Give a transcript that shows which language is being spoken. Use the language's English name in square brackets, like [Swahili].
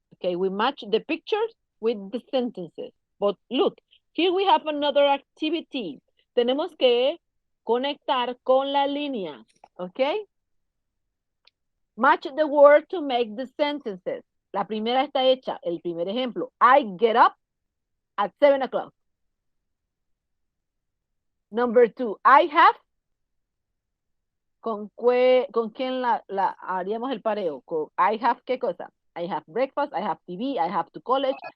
[English] Okay, we match the pictures with the sentences. But look, here we have another activity. [Spanish] Tenemos que conectar con la línea. [English] Okay? Match the word to make the sentences. [Spanish] La primera está hecha. El primer ejemplo. [English] I get up at 7 o'clock. Number 2. I have. [Spanish] ¿Con quién la haríamos el pareo? Con [English] I have, [Spanish] ¿qué cosa? [English] I have breakfast, I have TV, I have to college.